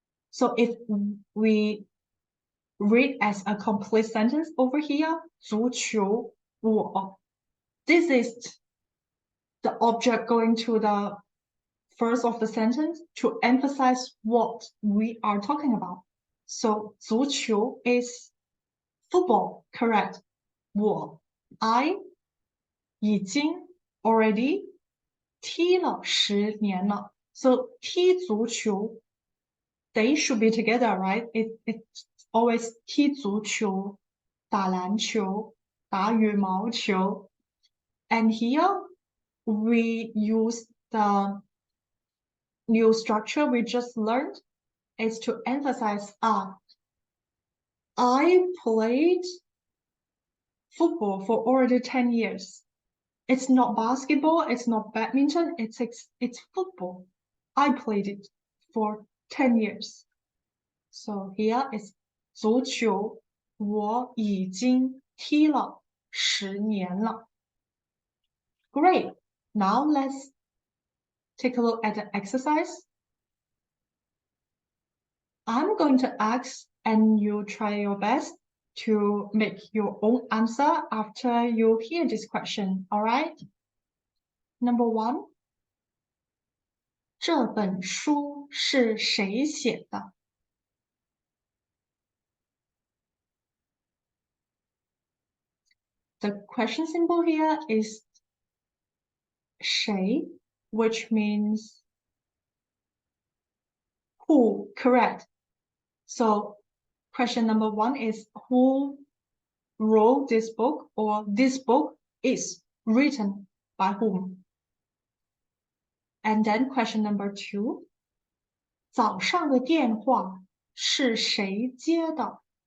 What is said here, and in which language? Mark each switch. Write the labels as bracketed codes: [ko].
[en] So if we read as a complete sentence over here, [zh] 足球我, [en] this is the object going to the first of the sentence to emphasize what we are talking about. So [zh] 足球 [en] is football, correct? 我 I [zh] 已经 [en] already [zh] 踢了10年了。 [en] So [zh] 踢足球 [en] they should be together, right? It's always [zh] 踢足球、打篮球、打羽毛球。 [en] And here we use the new structure we just learned is to emphasize I played football for already 10 years. It's not basketball, it's not badminton, it's football. I played it for 10 years. So here is [zh] 足球，我已经踢了10年了。 [en] Great. Now let's take a look at the exercise. I'm going to ask and you try your best to make your own answer after you hear this question, all right? Number 1. [zh] 这本书是谁写的？ [en] The question symbol here is [zh] 谁, [en] which means who, correct. So question number 1 is who wrote this book, or this book is written by whom? And then question number 2, [zh] 早上的电话是谁接的？